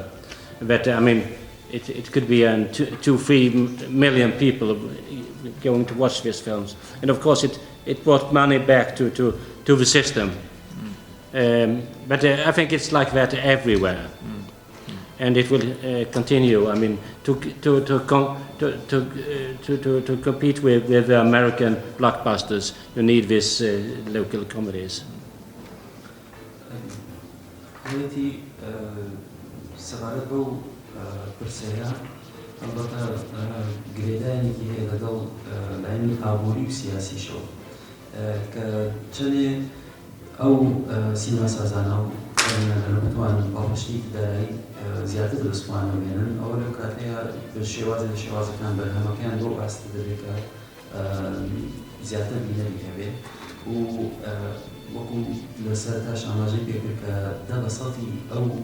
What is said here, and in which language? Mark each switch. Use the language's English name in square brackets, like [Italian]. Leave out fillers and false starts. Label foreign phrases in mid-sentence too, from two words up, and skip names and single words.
[English] But I mean, it could be 2-3 million people going to watch these films, and of course it brought money back to the system. But I think it's like that everywhere, and it will continue. I mean, to compete with the American blockbusters, you need these local comedies. [Central Kurdish] حالتي سەبارەت بەو پرسەیە ئەلبەتە گرێدانێکی هەیە لەگەڵ لایەنی ئابووری و سیاسیشەوە کە چەندێ ئەو سینەما سازانە و بتوانن باڵپشتێکی دارایی زیاتر دەستوانە بێنن ئەوە لەو کاتەیە بە شێوازەکان بەرهەمەکەیان بۆ ئاستە دەبێت کە زیاتر بینەری هەبێت و وەکو لەسەرتاش ئاماژەی پێکرد کە 10% ئەو